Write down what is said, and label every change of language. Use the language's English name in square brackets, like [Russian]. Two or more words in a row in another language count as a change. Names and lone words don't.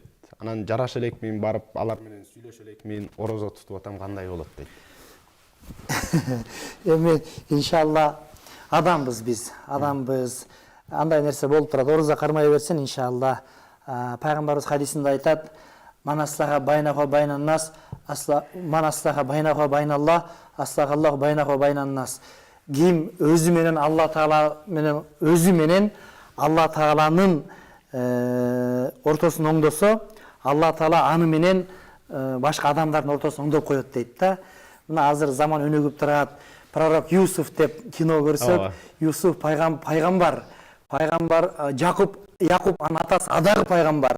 [Kyrgyz] Анан жараша элекмин, барып алар менен сүйлөшө элекмин, орозо тутуп атам, кандай болот дейт. Эми иншалла адамбыз биз, андай нерсе болуп турат. Орозо кармай берсин иншалла. Пайгамбарыбыз хадисинде айтат: [Arabic] "من أصلح بينه بين الناس، من أصلح بينه بين الله، أصلح الله بينه بين الناس." [Kyrgyz] Ким өзү менен Алла Тааланын ортосун оңдосо, Алла Таала аны менен башка адамдардын ортосун оңдоп коет дейт да. Мына азыр заман өнүгүп турат. Пророк Юсуф деп кино көрсөк, Юсуф пайгамбар, Якуб анын атасы адагы пайгамбар.